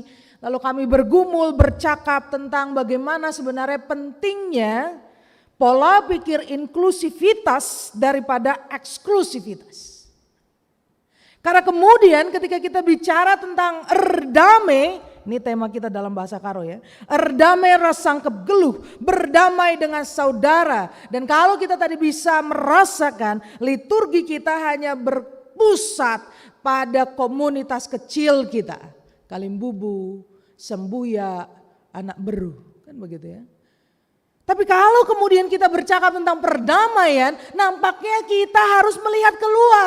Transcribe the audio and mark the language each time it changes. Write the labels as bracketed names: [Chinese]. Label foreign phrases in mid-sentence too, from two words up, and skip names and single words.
[Indonesian] Lalu kami bergumul bercakap tentang bagaimana sebenarnya pentingnya pola pikir inklusivitas daripada eksklusivitas. Karena kemudian ketika kita bicara tentang erdame, ini tema kita dalam bahasa Karo ya. [Batak Karo] Erdame rasangkep geluh, [Indonesian] berdamai dengan saudara. Dan kalau kita tadi bisa merasakan liturgi kita hanya berpusat pada komunitas kecil kita. Kalimbubu, Sembuya, Anak Beru, kan begitu ya. Tapi kalau kemudian kita bercakap tentang perdamaian, nampaknya kita harus melihat keluar.